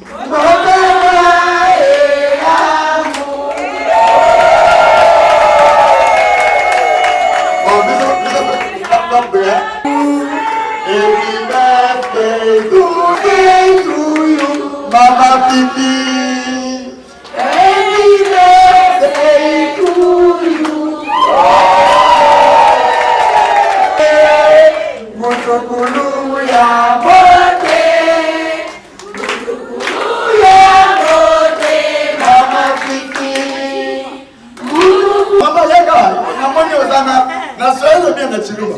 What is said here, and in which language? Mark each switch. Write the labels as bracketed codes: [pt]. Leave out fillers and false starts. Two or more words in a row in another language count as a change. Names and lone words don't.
[en] happy birthday to you, Mama Fifi. Happy birthday to you. [ln] Mutukulu ya bote, Mama Fifi. Mama yaka, namoni ozana, na soyo bien na chiluma.